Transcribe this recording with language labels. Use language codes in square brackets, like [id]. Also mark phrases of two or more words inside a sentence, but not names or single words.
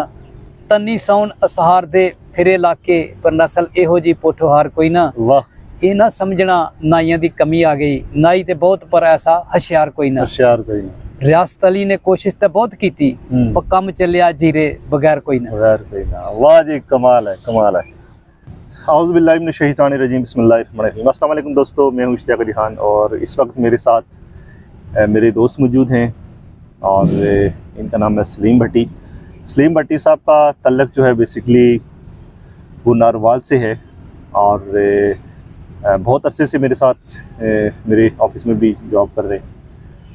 [pa] تنی سون اسہار دے پھرے لا کے، پر نسل ایہو جی پوٹھوہار کوئی نہ. واہ. یہ نہ سمجھنا نائیاں دی کمی آ گئی، نائی تے بہت پر ایسا ہشیار کوئی نہ. ہشیار کوئی نہ. [ur] ریاست علی نے کوشش تو بہت کی تھی, [pa] پر کم چلیا جیرے بغیر کوئی نہ. بغیر کوئی نہ۔ واہ جی، کمال ہے، کمال ہے. [ar] أعوذ بالله من الشيطان الرجيم، بسم الله الرحمن الرحيم. [ur] السلام علیکم دوستوں، میں ہوں اشتیاق علی خان اور اس وقت میرے ساتھ میرے دوست موجود ہیں اور ان کا نام ہے سلیم بھٹی. سلیم بھٹی صاحب کا تعلق جو ہے بیسکلی وہ نارووال سے ہے اور بہت عرصے سے میرے ساتھ میرے آفس میں بھی جاب کر رہے ہیں.